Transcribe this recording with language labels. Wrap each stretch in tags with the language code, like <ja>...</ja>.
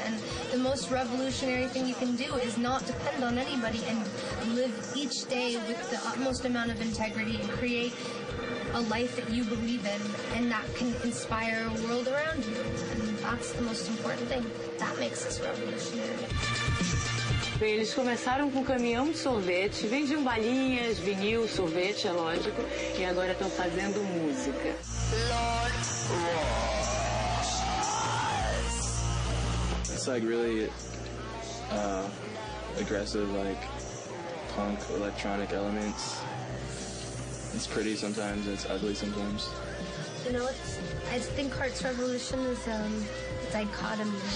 <en>And the most revolutionary thing you can do is not depend on anybody and live each day with the utmost amount of integrity and create a life that you believe in and that can inspire a world around you. And that's the most important thing. That makes us revolutionary.</en> <pt>Bem, eles começaram com um caminhão de sorvete, vendiam balinhas, vinil, sorvete, é lógico, e agora estão fazendo música.</pt> <en>It's like really aggressive, like punk, electronic elements. It's pretty sometimes, it's ugly sometimes. You know, I think Heart's Revolution is dichotomy.</en>